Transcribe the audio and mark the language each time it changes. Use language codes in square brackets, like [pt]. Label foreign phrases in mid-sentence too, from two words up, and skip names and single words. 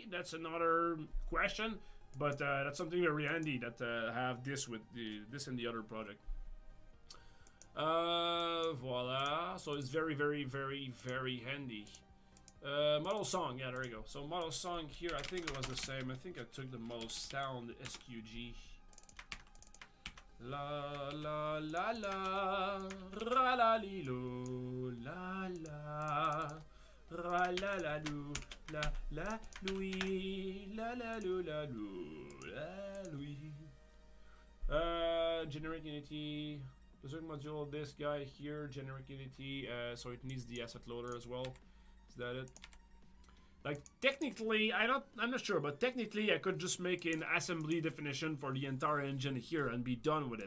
[en] That's another question, but that's something very handy that have this with this and the other project. Voila. So it's very handy. Model song, yeah, there we go. So model song here, I think it was the same. I think I took the model sound SQG. La la la la, ra la li lo, la la. Ra la la lu, la la lui, la la lu la lu, la lui. Generate Unity, Berserk module. This guy here, generate Unity. So it needs the asset loader as well. Is that it? Like technically, I'm not sure, but technically I could just make an assembly definition for the entire engine here and be done with it.